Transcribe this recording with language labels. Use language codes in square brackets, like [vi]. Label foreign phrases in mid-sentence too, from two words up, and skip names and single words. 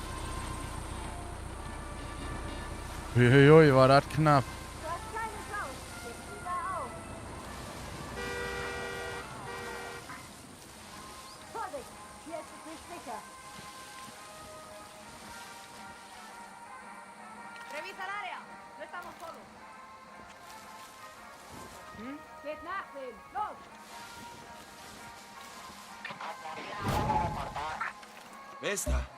[de] Uiuiui, war das knapp. Du hast keine Chance. Ich liebe auf. Vorsicht, hier ist es nicht sicher. [es] Revisa el área. No estamos solos. [de] Geht nachsehen. Los! Wer ist da?